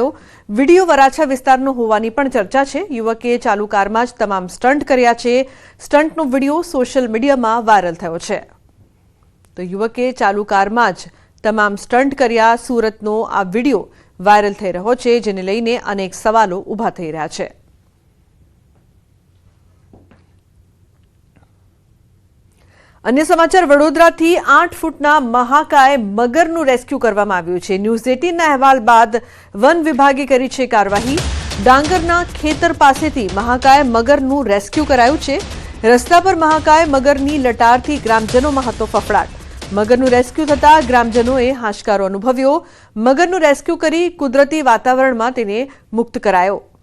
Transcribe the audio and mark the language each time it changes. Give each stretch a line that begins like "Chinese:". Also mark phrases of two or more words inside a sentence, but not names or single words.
Gujarati: વિડીયો વરાછા વિસ્તારનો હોવાની પણ ચર્ચા છે। યુવકે ચાલુ કારમાં જ તમામ સ્ટન્ટ કર્યા છે। સ્ટન્ટનો વિડીયો સોશિયલ મીડિયામાં વાયરલ થયો છે। તો યુવકે ચાલુ કારમાં જ તમામ સ્ટન્ટ કર્યા। સુરતનો આ વિડીયો વાયરલ થઈ રહ્યો છે, જેને લઈને અનેક સવાલો ઊભા થઈ રહ્યા છે। અન્ય સમાચાર વડોદરાથી 8 ફૂટના મહાકાય मगरનું રેસ્ક્યુ કરવામાં આવ્યું છે। ન્યૂઝ 18ના અહેવાલ બાદ વન વિભાગે કરી છે કાર્યવાહી। ડાંગરના ખેતર પાસેથી મહાકાય મગરનું રેસ્ક્યુ કરાયું છે। રસ્તા પર મહાકાય મગરની લટારથી ગ્રામજનોમાં હતો ફફડાટ। મગરનું રેસ્ક્યુ થતા ગ્રામજનોએ હાશકારો અનુભવ્યો। મગરનું રેસ્ક્યુ કરી કુદરતી વાતાવરણમાં તેને મુક્ત કરાયો।